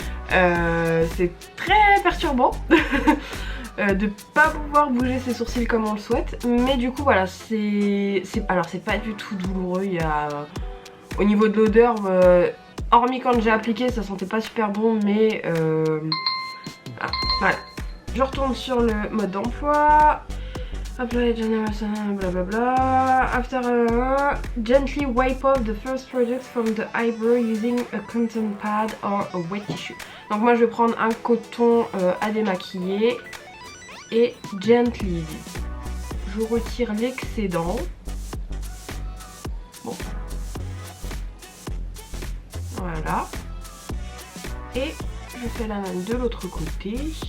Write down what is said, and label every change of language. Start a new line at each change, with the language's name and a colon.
French: C'est très perturbant. De pas pouvoir bouger ses sourcils comme on le souhaite, mais du coup voilà, alors c'est pas du tout douloureux. Il y a au niveau de l'odeur, hormis quand j'ai appliqué ça sentait pas super bon, mais voilà. Je retourne sur le mode d'emploi.
English: Apply generation, blablabla. After gently wipe off the first product from the eyebrow using a cotton pad or a wet tissue.
French: Donc moi je vais prendre un coton à démaquiller. Et gently, je retire l'excédent. Bon. Voilà. Et je fais la même de l'autre côté.